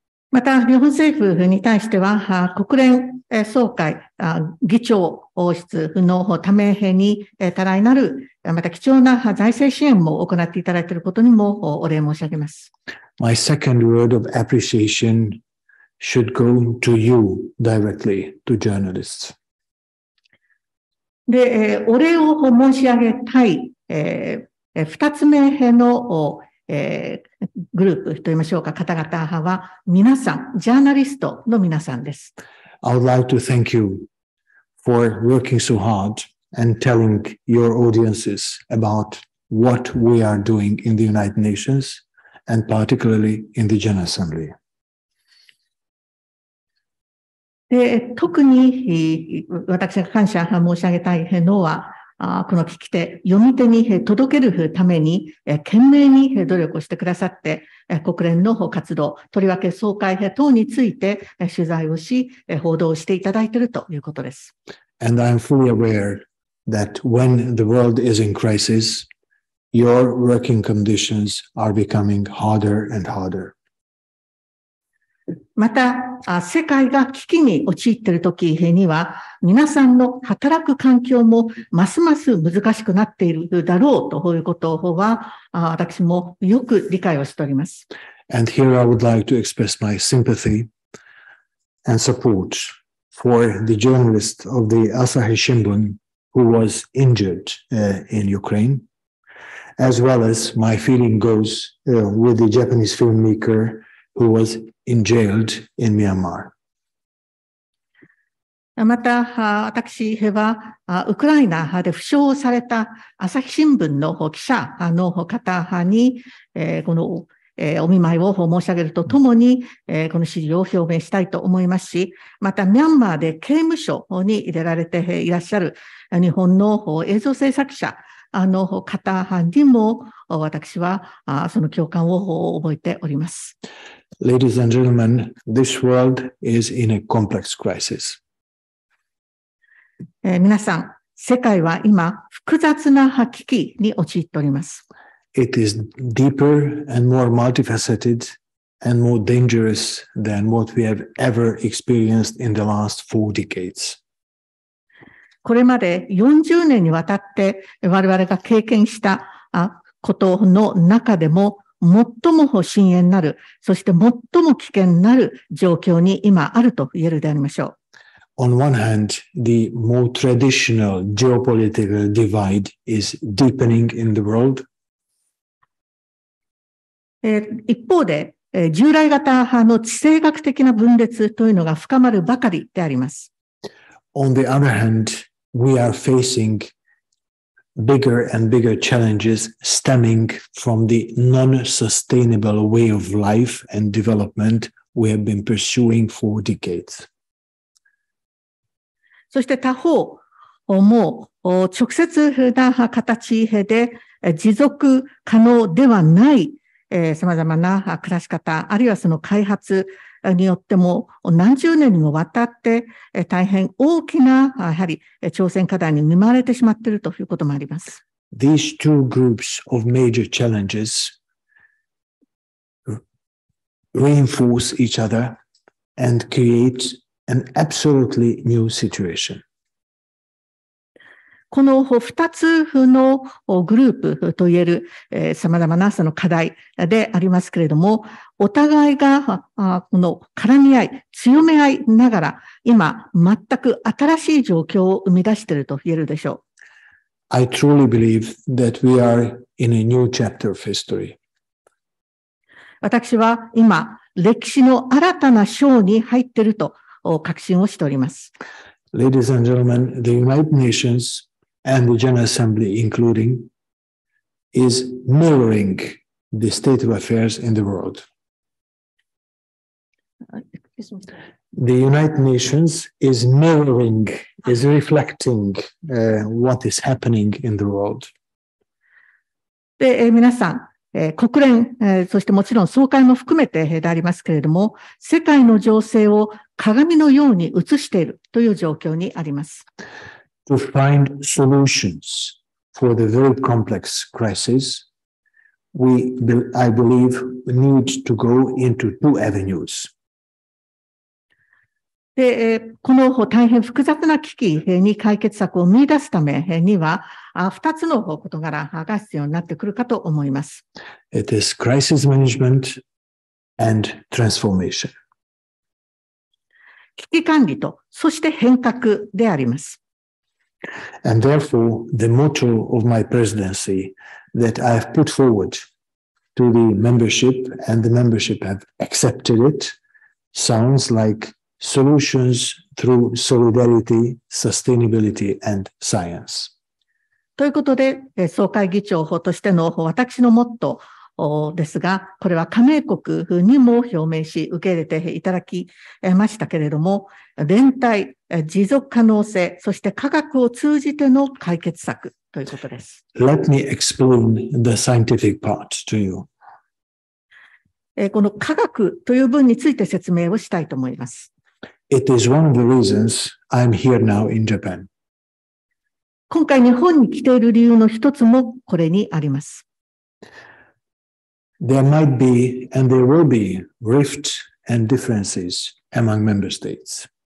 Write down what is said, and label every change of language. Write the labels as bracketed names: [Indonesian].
[Japanese] また、日本政府に対しては、国連総会議長室のために多大なる、また貴重な財政支援も行っていただいていることにもお礼申し上げます。 [English] My second word of appreciation should go to you directly, to journalists. [Japanese] で、お礼を申し上げたい、二つ目のグループと言いましょうか、方々は皆さん、ジャーナリストの皆さんです。 [English] I would like to thank you for working so hard and telling your audiences about what we are doing in the United Nations and particularly in the General Assembly. [Japanese] で、特に私が感謝申し上げたいのは、この聞き手、読み手に届けるために、懸命に努力をしてくださって、国連の活動、とりわけ総会等について取材をし、報道をしていただいているということです。 [English] And I am fully aware that when the world is in crisis, your working conditions are becoming harder and harder. [Japanese] また、世界が危機に陥っているときには、皆さんの働く環境もますます難しくなっているだろうということは、私もよく理解をしております。 [English] And here I would like to express my sympathy and support for the journalist of the Asahi Shimbun who was injured in Ukraine, as well as my feeling goes with the Japanese filmmaker who was jailed in Myanmar. [Japanese] また、私は、ウクライナで負傷された朝日新聞の記者の方に、この、お見舞いを申し上げるとともに、この支持を表明したいと思いますし、また、ミャンマーで刑務所に入れられていらっしゃる日本の映像制作者の方にも、私はその共感を覚えております。 [English] Ladies and gentlemen, this world is in a complex crisis. [Japanese] 皆さん、世界は今、複雑な危機に陥っております。 [English] It is deeper and more multifaceted and more dangerous than what we have ever experienced in the last 4 decades. [Japanese] これまで40年にわたって我々が経験したことの中でも最も深淵なる、そして最も危険なる状況に今あると言えるでありましょう。 [English] On one hand, the more traditional geopolitical divide is deepening in the world. [Japanese] 一方で、従来型の地政学的な分裂というのが深まるばかりであります。 [English] On the other hand, we are facing bigger and bigger challenges stemming from the non-sustainable way of life and development we have been pursuing for decades. [Japanese] そして他方、もう直接な形で持続可能ではない様々な暮らし方、あるいはその開発によっても何十年にもわたって大変大きなやはり挑戦課題に見舞われてしまっているということもあります。 [English] These two groups of major challenges reinforce each other and create an absolutely new situation. [Japanese] この2つのグループといえる様々なその課題でありますけれども、お互いがこの絡み合い、強め合いながら、今全く新しい状況を生み出していると言えるでしょう。 [English] I truly believe that we are in a new chapter of history. [Japanese] 私は今、歴史の新たな章に入っていると確信をしております。 [English] Ladies and gentlemen, the United Nations and the General Assembly, including, is mirroring the state of affairs in the world. The United Nations is mirroring, is reflecting what is happening in the world. [Japanese] で、皆さん、国連、そしてもちろん総会も含めてでありますけれども、世界の情勢を鏡のように映しているという状況にあります。 [English] To find solutions for the very complex crisis, I believe, need to go into two avenues. [Japanese] で、この大変複雑な危機に解決策を見出すためには、2つの事柄が必要になってくるかと思います。 [English] It is crisis management and transformation. [Japanese] 危機管理と、そして変革であります。 [English] And therefore, the motto of my presidency that I have put forward to the membership, and the membership have accepted it, sounds like solutions through solidarity, sustainability, and science. [Japanese] ということで、総会議長としての私のモットーですが、これは加盟国にも表明し、受け入れていただきましたけれども、連帯、持続可能性、そして科学を通じての解決策ということです。 [English] Let me explain the scientific part to you. [Japanese] この科学という分について説明をしたいと思います。 [English] It is one of the reasons I'm here now in Japan. [Japanese] 今回日本に来ている理由の一つもこれにあります。 [English] There might be and there will be rift and differences among member states.